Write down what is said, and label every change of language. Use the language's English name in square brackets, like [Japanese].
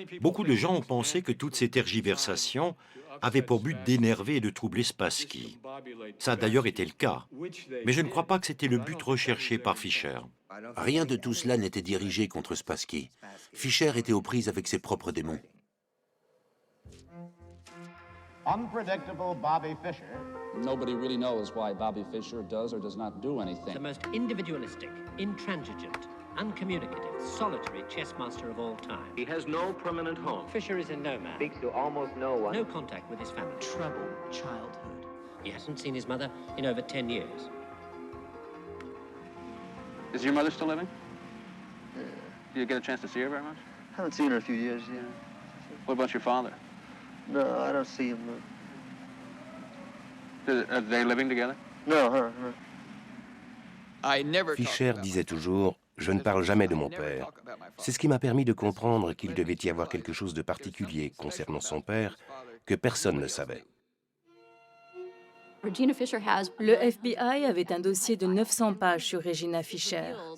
[French] Beaucoup de gens ont pensé que toutes ces tergiversations avaient pour but d'énerver et de troubler Spassky. Ça a d'ailleurs été le cas, mais je ne crois pas que c'était le but recherché par Fischer. Rien de tout cela n'était dirigé contre Spassky. Fischer était aux prises avec ses propres démons. [English] Unpredictable Bobby Fischer. Nobody really knows why Bobby Fischer does or does not do anything. The most individualistic, intransigent, uncommunicative, solitary chess master of all time. He has no permanent home. Fischer is a nomad. Speaks to almost no one. No contact with his family. Troubled childhood. He hasn't seen his mother in over 10 years. Is your mother still living? Do you get a chance to see her very much? Haven't seen her in a few years, yeah. What about your father? No, I don't see him. Are they living together? No, her. [French] Fischer disait toujours « Je ne parle jamais de mon père ». C'est ce qui m'a permis de comprendre qu'il devait y avoir quelque chose de particulier concernant son père que personne ne savait. Le FBI avait un dossier de 900 pages sur Regina Fischer.